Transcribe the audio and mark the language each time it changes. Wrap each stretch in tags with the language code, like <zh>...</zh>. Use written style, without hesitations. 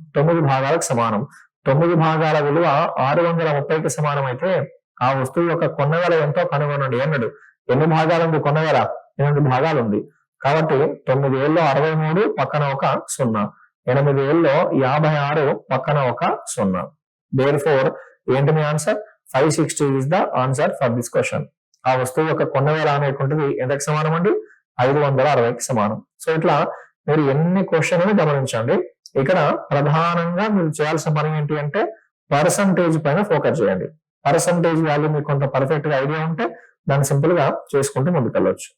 <te>9 భాగాలకు సమానం. 9 భాగాల విలువ 630కి సమానం అయితే ఆ వస్తువు యొక్క కొన్న వెల ఎంతో కనుగొనండి అన్నాడు. ఎన్ని భాగాలు ఉంది కొన్న వెల? 8 భాగాలు ఉంది. కాబట్టి 9 ఏళ్ళలో 63 పక్కన ఒక 0. 8 ఏళ్ళలో 56 పక్కన ఒక 0. Therefore ఏంటి మీ answer?</te> <en>560 is the answer for this question.</en> <te>ఆ వస్తువు యొక్క కొన్న వెల అనేటువంటిది ఎంతకు సమానం అండి? 560కి సమానం. సో ఇట్లా మీరు ఎన్ని క్వశ్చన్ గమనించండి. ఇక్కడ ప్రధానంగా మీరు చేయాల్సిన పని ఏంటి అంటే పర్సంటేజ్ పైన ఫోకస్ చేయండి. పర్సంటేజ్ వాల్యూ మీకు కొంత పర్ఫెక్ట్ గా ఐడియా ఉంటే దాన్ని సింపుల్ గా చేసుకుంటూ ముందుకెళ్ళొచ్చు.</te>